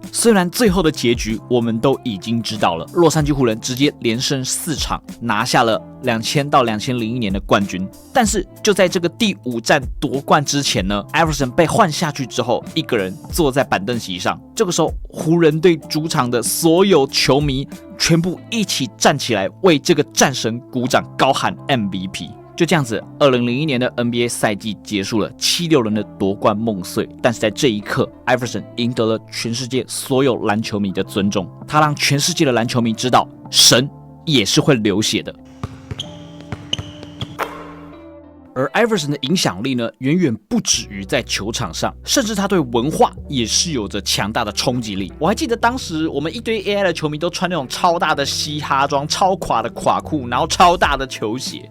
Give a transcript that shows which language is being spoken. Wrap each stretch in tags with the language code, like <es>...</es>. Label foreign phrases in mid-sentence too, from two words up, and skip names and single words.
<zh>雖然最後的結局我們都已經知道了，洛杉磯湖人直接連勝4場，拿下了2000到2001年的冠軍。但是就在這個第5戰奪冠之前呢 ，Iverson 被換下去之後，一個人坐在板凳席上。這個時候，湖人隊主場的所有球迷全部一起站起來，為這個戰神鼓掌，高喊 MVP。就這樣子，2001年的 NBA 賽季結束了，76人的奪冠夢碎。但是在這一刻 ，Iverson 贏得了全世界所有籃球迷的尊重。他讓全世界的籃球迷知道，神也是會流血的。而 Iverson 的影響力呢，遠遠不止於在球場上，甚至他對文化也是有着強大的衝擊力。我還記得當時我們一堆 AI 的球迷都穿那種超大的嘻哈裝、超垮的垮褲，然後超大的球鞋。</zh>